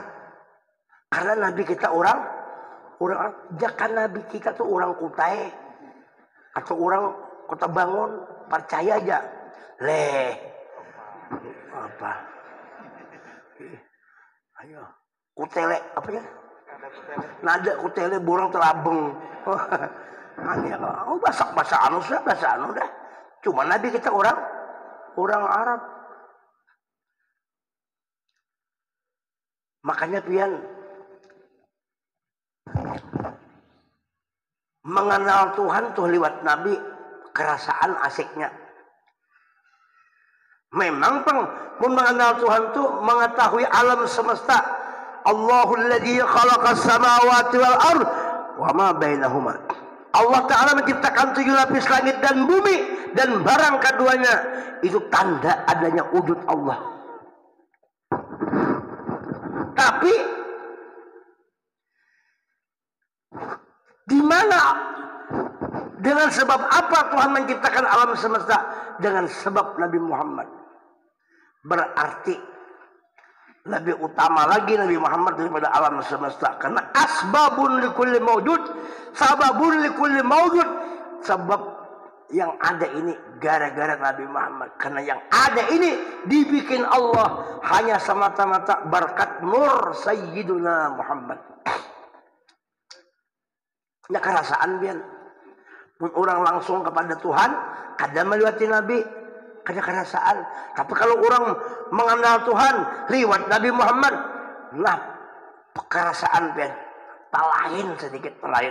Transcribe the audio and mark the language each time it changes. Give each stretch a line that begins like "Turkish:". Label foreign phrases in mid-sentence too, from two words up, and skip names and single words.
Indonesian: Karena Nabi kita orang jangan Nabi kita tuh orang Kutai atau orang Kota Bangun, percaya aja. Apa? Ayo, Kutele apa ya?
Banjar: Nada Kutele burung terabeng. Bahasa anu dah. Cuma Nabi kita orang Arab. Makanya pian mengenal Tuhan tuh lewat Nabi, kerasaan asiknya.
Indonesian: Memang mengenal Tuhan tuh mengetahui alam semesta.
Arabic: الله الذي خلق السماوات والأرض وما بينهما.
Indonesian: Allah Ta'ala menciptakan 7 lapis langit dan bumi dan barang keduanya. Itu tanda adanya wujud Allah. Tapi di mana, dengan sebab apa Tuhan menciptakan alam semesta? Dengan sebab Nabi Muhammad. Berarti lebih utama lagi Nabi Muhammad daripada alam semesta.
Arabic: Karena أسباب لكل موجود، سبب لكل موجود.
Indonesian: Sebab yang ada ini gara-gara Nabi Muhammad. Karena yang ada ini dibikin Allah hanya semata-mata berkat nur Sayyiduna Muhammad.
Banjar: Ya kerasaan bian. Orang langsung kepada Tuhan, kada melewati Nabi, kada kerasaan. Tapi kalau orang mengenal Tuhan lewat Nabi Muhammad, nah kerasaan bian. Talahin sedikit talahin.